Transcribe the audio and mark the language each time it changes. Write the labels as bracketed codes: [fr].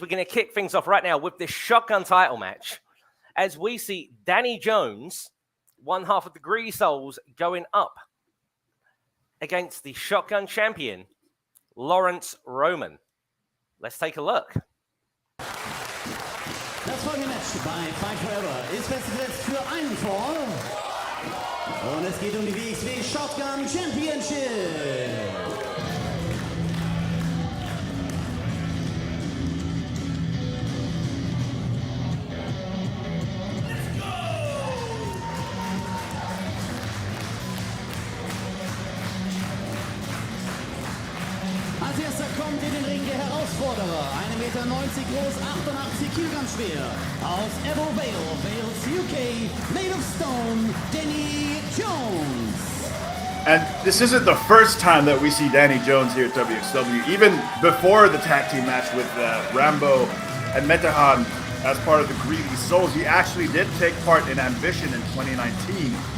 [en] We're going to kick things off right now with this shotgun title match as we see Danny Jones, one half of the Greedy Souls, going up against the shotgun champion, Laurance Roman. Let's take a look. [de] bei Fight Forever ist festgesetzt für einen Fall. Und es geht um die wXw Shotgun Championship. Als erster kommt in den Ring der Herausforderer, 1,90 Meter groß, 88 Kilogramm schwer, aus Evo Vale, Wales, UK, made of stone, Danny Jones. [en] And this isn't the first time that we see Danny Jones here at wXw. Even before the tag team match with Rambo and Mett as part of the Greedy Souls, he actually did take part in Ambition in 2019.